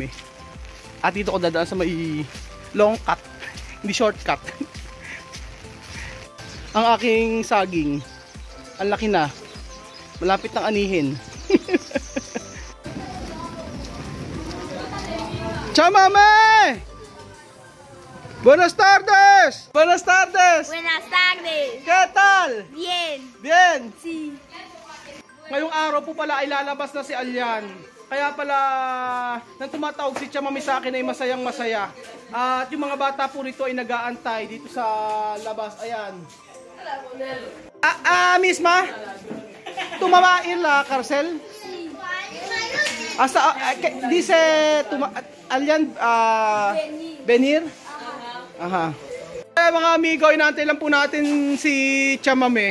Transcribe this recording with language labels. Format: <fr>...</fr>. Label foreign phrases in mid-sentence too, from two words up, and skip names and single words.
<tl>At dito ko dadaan sa may</tl> <en>long cut,</en> <tl>hindi shortcut. Ang aking saging, ang laki na, malapit ng anihin. Tia Mami!</tl> <es>Buenas tardes! Buenas tardes! Buenas tardes. ¿Qué tal? Bien. Bien! Sí.</es> <tl>Ngayong araw po pala ay lalabas na si Alyan. Kaya pala nang tumatawag si Tia Mami sa akin ay masayang masaya. At yung mga bata po rito ay nag-aantay dito sa labas. Ayan. Misma?</tl> <es>Tumawain la cárcel? Hasta dice Alyan venir? Aha.</es> <tl>Mga amigo, inaantay lang po natin si Tia Mami.</tl>